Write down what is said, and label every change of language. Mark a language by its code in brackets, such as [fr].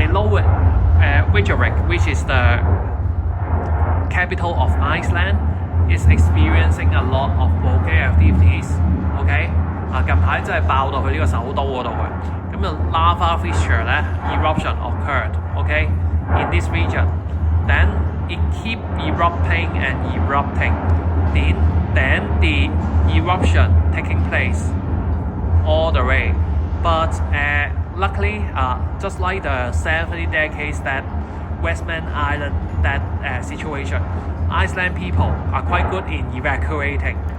[en] with Reykjavik, which is the capital of Iceland, is experiencing a lot of volcanic activities. [yue] OK， 近排真係爆到去呢個首都嗰度嘅，咁就 lava fissure 咧 [en] eruption occurred. OK, in this region, then it keep erupting and erupting. Then the eruption taking place all the way. But luckily, just like the 70 decades that Westman Island that situation, Iceland people are quite good in evacuating.